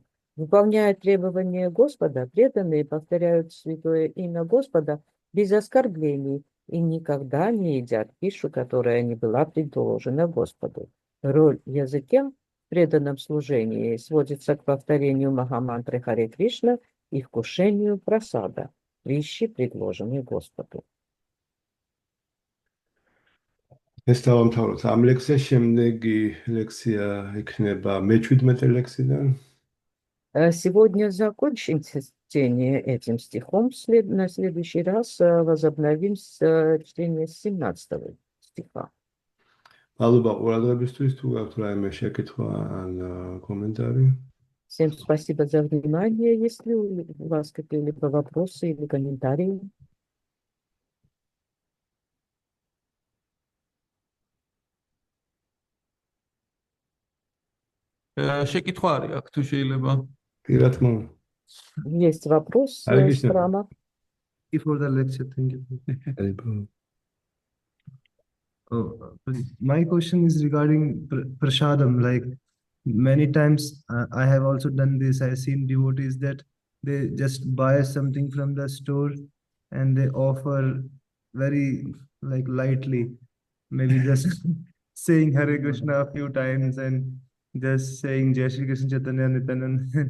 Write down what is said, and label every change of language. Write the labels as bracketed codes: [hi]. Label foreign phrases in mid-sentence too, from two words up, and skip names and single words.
[ru] Выполняя требования Господа, преданные повторяют Святое Имя Господа без оскорблений и никогда не едят пищу, которая не была предложена Господу. Роль языка в преданном служении сводится к повторению Махамантры Харе Кришна и вкушению прасада, пищи, предложенной Господу. [ka] ეს დავამთავროთ ამ ლექსის, შემდეგი ლექსია იქნება მე-17 ლექსიდან. [ru] Сегодня закончим чтение этим стихом. На следующий раз возобновим чтение 17 стиха. [ka] მადლობა ყურადღებისთვის, თუ გაქვთ რაიმე შეკითხვა ან კომენტარი. [ru] Всем спасибо за внимание. Если у вас какие-либо вопросы или комментарии. [ka] შეკითხვა არის აქ თუ შეიძლება? კი, რა თქმა უნდა. [ru] Есть вопрос Харе с Кришна. храма. [en] For the lecture, thank you. My question is regarding prasadam. Like many times, I have also done this. I've seen devotees that they just buy something from the store and they offer very like lightly, maybe just saying Hare Krishna a few times and just saying Jai Shri Krishna Chaitanya Nityananda.